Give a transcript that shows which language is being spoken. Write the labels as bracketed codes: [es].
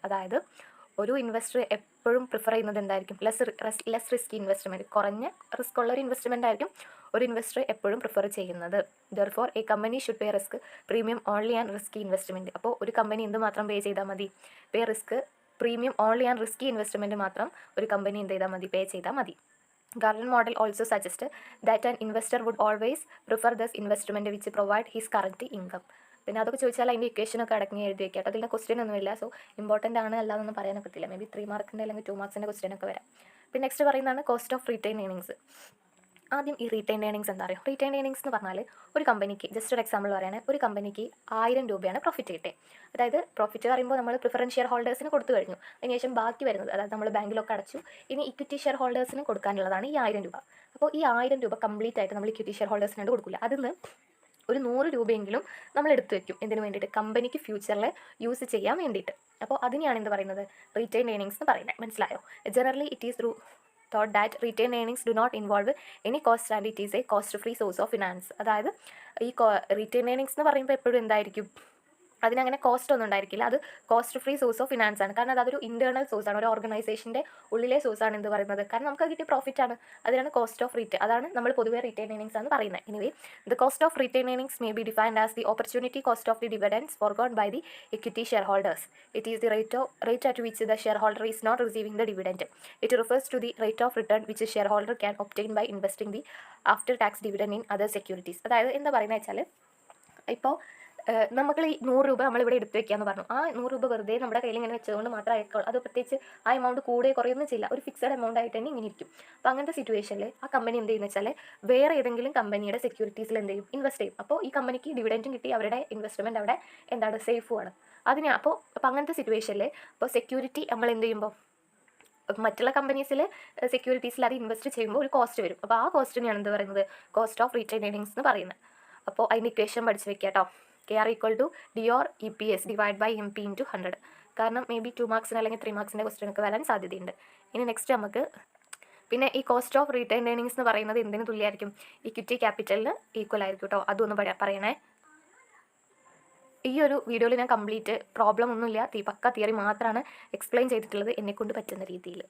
[ml] അതായത് ഒരു ഇൻവെസ്റ്റർ എപ്പോഴും പ്രിഫർ ചെയ്യുന്നത് എന്തായിരിക്കും, ലെസ് റിസ്കി ഇൻവെസ്റ്റ്മെൻറ്റ്, കുറഞ്ഞ റിസ്ക് ഉള്ള ഒരു ഇൻവെസ്റ്റ്മെൻ്റ് ആയിരിക്കും ഒരു ഇൻവെസ്റ്റർ എപ്പോഴും പ്രിഫർ ചെയ്യുന്നത്. [en] Therefore a company should pay risk premium only and risky investment. [ml] അപ്പോൾ ഒരു കമ്പനി എന്ത് മാത്രം പേ ചെയ്താൽ മതി, [en] pay risk premium only and risky investment [ml] മാത്രം ഒരു കമ്പനി എന്ത് ചെയ്താൽ മതി, പേ ചെയ്താൽ മതി. [en] Garden model also suggests that an investor would always prefer this investment which provide his current income. [ml] പിന്നെ അതൊക്കെ ചോദിച്ചാൽ അതിൻ്റെ ഇക്വേഷനൊക്കെ അടങ്ങി എഴുതി വയ്ക്കാം. അതിൻ്റെ ക്വസ്റ്റ്യൻ ഒന്നുമില്ല, സോ ഇമ്പോർട്ടൻ്റ് ആണ് അല്ലാതൊന്നും പറയാനൊക്കെ പറ്റില്ല. മേ ബി 3 മാർക്കിൻ്റെ അല്ലെങ്കിൽ 2 മാർക്സിൻ്റെ ക്വസ്റ്റ്യനൊക്കെ വരാം. പിന്നെ നെക്സ്റ്റ് പറയുന്നതാണ് കോസ്റ്റ് ഓഫ് റീറ്റെയിൻ ഏണിങ്സ്. ആദ്യം ഈ റീറ്റെയിൻ ഏണിങ്സ് എന്താ പറയുക, റീറ്റെയിൻ ഏണിങ്സ് എന്ന് പറഞ്ഞാൽ ഒരു കമ്പനിക്ക് ജസ്റ്റ് ഒരു എക്സാമ്പിൾ പറയുകയാണെങ്കിൽ ഒരു കമ്പനിക്ക് 1000 രൂപയാണ് പ്രോഫിറ്റ് കിട്ടിയത്. അതായത് പ്രോഫിറ്റ് പറയുമ്പോൾ നമ്മൾ പ്രിഫറൻസ് ഷെയർ ഹോൾഡേഴ്സിന് കൊടുത്തു കഴിഞ്ഞു, അതിനുശേഷം ബാക്കി വരുന്നത് അതായത് നമ്മൾ ബാങ്കിലൊക്കെ അടച്ചു, ഇനി ഇക്വിറ്റി ഷെയർ ഹോൾഡേഴ്സിന് കൊടുക്കാനുള്ളതാണ് ഈ 1000 രൂപ. അപ്പോൾ ഈ 1000 രൂപ കംപ്ലീറ്റ് ആയിട്ട് നമ്മൾ ഇക്വിറ്റി ഷെയർ ഹോൾഡേഴ്സിനായിട്ട് കൊടുക്കില്ല, അതിൽ ഒരു 100 രൂപയെങ്കിലും നമ്മൾ എടുത്തു വെക്കും. എന്തിനു വേണ്ടിയിട്ട്, കമ്പനിക്ക് ഫ്യൂച്ചറിൽ യൂസ് ചെയ്യാൻ വേണ്ടിയിട്ട്. അപ്പോൾ അതിനെയാണ് എന്ത് പറയുന്നത്, റീറ്റെയിൻ ഏണിങ്സ് എന്ന് പറയുന്നത്. മനസ്സിലായോ? [en] Generally it is through thought that retained earnings do not involve any cost and it is a cost free source of finance. [ml] അതായത് ഈ റീറ്റെയിൻ ഏണിങ്സ് എന്ന് പറയുമ്പോൾ എപ്പോഴും എന്തായിരിക്കും, അതിനങ്ങനെ കോസ്റ്റ് ഒന്നും ഉണ്ടായിരിക്കില്ല, അത് cost free source of finance ആണ്. കാരണം അതൊരു ഇൻറ്റേർണൽ സോഴ്സ് ആണ്, ഒരു ഓർഗനൈസേഷൻ്റെ ഉള്ളിലെ സോഴ്സ് ആണ് എന്ത് പറയുന്നത്, കാരണം നമുക്ക് കിട്ടിയ പ്രോഫിറ്റ് ആണ്, അതിനാണ് കോസ്റ്റ് ഓഫ് റീറ്റെയിൻ, അതാണ് നമ്മൾ പൊതുവെ റീറ്റെയിൻ ഏണിങ്സ് ആണ് പറയുന്നത്. [en] Anyway the cost of retain earnings may be defined as the opportunity cost of the dividends forgone by the equity share holders. It is the rate at which the shareholder is not receiving the dividend. It refers to the rate of return which a shareholder can obtain by investing the after tax dividend in other securities. [ml] അതായത് എന്താ പറയുന്നത് വെച്ചാൽ, ഇപ്പോൾ നമുക്ക് ഈ 100 രൂപ നമ്മളിവിടെ എടുത്ത് വെക്കാമെന്ന് പറഞ്ഞു, ആ 100 രൂപ വെറുതെ നമ്മുടെ കയ്യിൽ ഇങ്ങനെ വെച്ചതുകൊണ്ട് മാത്രമേ ആയിരിക്കുള്ളൂ, അത് പ്രത്യേകിച്ച് ആ എമൗണ്ട് കൂടുകയോ കുറയൊന്നും ചെയ്യില്ല, ഒരു ഫിക്സഡ് എമൗണ്ട് ആയിട്ട് തന്നെ ഇങ്ങനെ ഇരിക്കും. അപ്പോൾ അങ്ങനത്തെ സിറ്റുവേഷനിൽ ആ കമ്പനി എന്ത് ചെയ്യുന്നത് വെച്ചാൽ വേറെ ഏതെങ്കിലും കമ്പനിയുടെ സെക്യൂരിറ്റീസിൽ എന്ത് ചെയ്യും, ഇൻവെസ്റ്റ് ചെയ്യും. അപ്പോൾ ഈ കമ്പനിക്ക് ഡിവിഡൻറ്റും കിട്ടി, അവരുടെ ഇൻവെസ്റ്റ്മെൻറ്റ് അവിടെ എന്താണ്, സേഫുമാണ്. അപ്പോൾ അങ്ങനത്തെ സിറ്റുവേഷനിൽ അപ്പോൾ സെക്യൂരിറ്റി നമ്മൾ എന്ത് ചെയ്യുമ്പോൾ മറ്റുള്ള കമ്പനീസിൽ സെക്യൂരിറ്റീസിൽ അത് ഇൻവെസ്റ്റ് ചെയ്യുമ്പോൾ ഒരു കോസ്റ്റ് വരും. അപ്പോൾ ആ കോസ്റ്റിനെയാണ് എന്ത് പറയുന്നത്, കോസ്റ്റ് ഓഫ് റീറ്റെയിൻ ഏണിങ്സ് എന്ന് പറയുന്നത്. അപ്പോൾ അതിൻ്റെ ഇക്വേഷൻ പഠിച്ച് വെക്കുക കേട്ടോ. [en] KR = DR EPS divide by MP × 100. [ml] കാരണം മേ ബി 2 മാർക്സിന് അല്ലെങ്കിൽ 3 മാർക്സിൻ്റെ ക്വസ്റ്റ്യനൊക്കെ വരാൻ സാധ്യതയുണ്ട്. ഇനി നെക്സ്റ്റ് നമുക്ക് പിന്നെ ഈ കോസ്റ്റ് ഓഫ് റീറ്റെയിൻ ഏണിങ്സ് എന്ന് പറയുന്നത് എന്തിനു തുല്യമായിരിക്കും, ഇക്വിറ്റി ക്യാപിറ്റലിന് ഈക്വൽ ആയിരിക്കും കേട്ടോ. അതൊന്ന് പറയണേ. ഈ ഒരു വീഡിയോയിൽ ഞാൻ കംപ്ലീറ്റ് പ്രോബ്ലം ഒന്നുമില്ല, പക്ക തിയറി മാത്രമാണ് എക്സ്പ്ലെയിൻ ചെയ്തിട്ടുള്ളത് എന്നെക്കൊണ്ട് പറ്റുന്ന രീതിയിൽ.